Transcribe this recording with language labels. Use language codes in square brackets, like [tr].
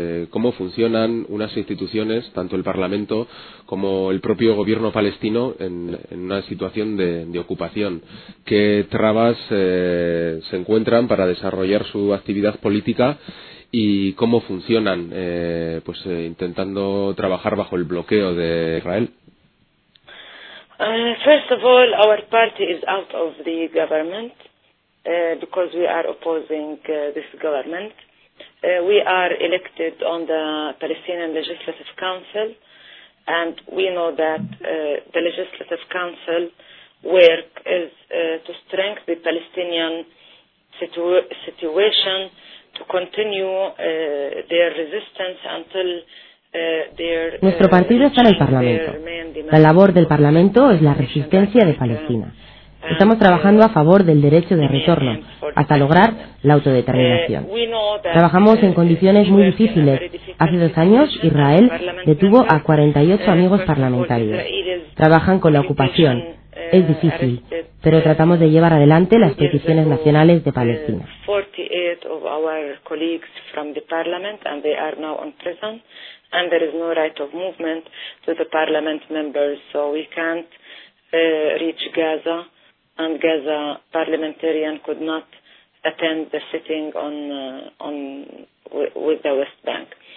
[es] cómo funcionan unas instituciones, tanto el Parlamento como el propio gobierno palestino, en una situación de ocupación. ¿Qué trabas se encuentran para desarrollar su actividad política y cómo funcionan intentando trabajar bajo el bloqueo de Israel? [en] First of all, our party is out of the government because we are opposing this government. We are elected on the Palestinian Legislative Council and we know that the Legislative Council work is to strengthen the Palestinian situation, to continue their resistance until [es] Nuestro partido está en el Parlamento. La labor del Parlamento es la resistencia de Palestina. Estamos trabajando a favor del derecho de retorno hasta lograr la autodeterminación. Trabajamos en condiciones muy difíciles. Hace 2 años Israel detuvo a 48 amigos parlamentarios. Trabajan con la ocupación. es difícil, pero tratamos de llevar adelante las peticiones nacionales de Palestina. [en] 48 of our colleagues from the parliament and they are now in prison and there is no right of movement to the parliament members, so we can't reach Gaza and Gaza parliamentarian could not attend the sitting on with the West Bank.